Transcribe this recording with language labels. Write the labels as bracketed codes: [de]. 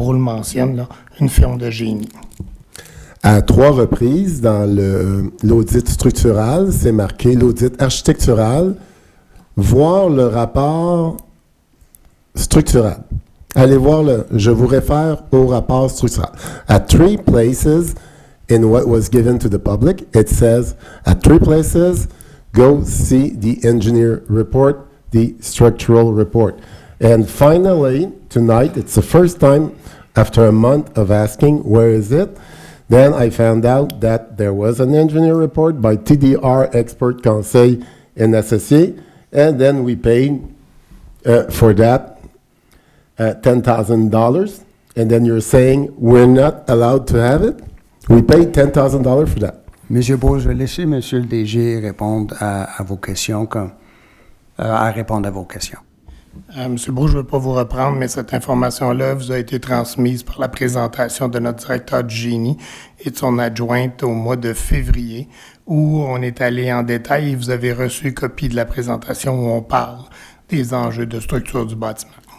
[fr] Brou le mentionne, là, une firme de génie. À 3 reprises, dans l'audit structural, c'est marqué l'audit architectural, voir le rapport structural. Allez voir je vous réfère au rapport structural. [en] At 3 places in what was given to the public, it says, at 3 places, go see the engineer report, the structural report. And finally, tonight, it's the first time after a month of asking, where is it? Then I found out that there was an engineer report by TDR Expert Conseil and Associé, and then we paid for that $10,000. and then you're saying we're not allowed to have it? We paid $10,000 for that. [fr] Monsieur Beau, je vais laisser Monsieur le DG répondre à vos questions, à répondre à vos questions. Monsieur Beau, je ne veux pas vous reprendre, mais cette information-là vous a été transmise par la présentation de notre directeur du génie et de son adjointe au mois de février, où on est allé en détail et vous avez reçu copie de la présentation où on parle des enjeux de structure du bâtiment.